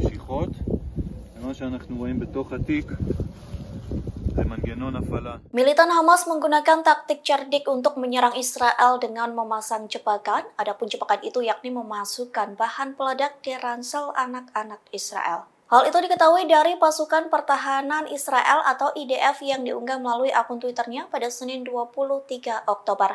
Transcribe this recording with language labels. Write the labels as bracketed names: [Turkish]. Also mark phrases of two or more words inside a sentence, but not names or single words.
[Hebrew] משיכות, ומה שאנחנו רואים בתוך התיק זה מנגנון הפעלה. [Indonesian] Militan Hamas menggunakan taktik cerdik untuk menyerang Israel dengan memasang jebakan. Adapun jebakan itu yakni memasukkan bahan peledak di ransel anak-anak Israel. Hal itu diketahui dari pasukan pertahanan Israel atau IDF yang diunggah melalui akun Twitternya pada Senin 23 Oktober.